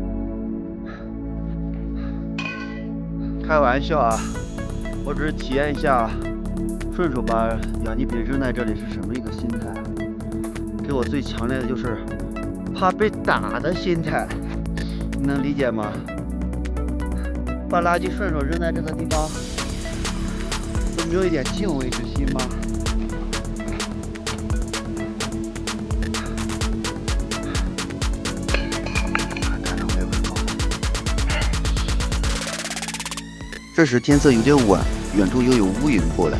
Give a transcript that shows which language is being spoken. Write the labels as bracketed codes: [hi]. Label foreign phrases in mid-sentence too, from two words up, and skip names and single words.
[zh] 開玩笑啊，我只是體驗一下，順手把氧氣瓶扔在這裡是什麼一個心態。給我最強烈的就是怕被打的心態，你能理解嗎？把垃圾順手扔在這個地方，都沒有一點敬畏之心嗎？這時天色有點晚，遠處又有烏雲過來。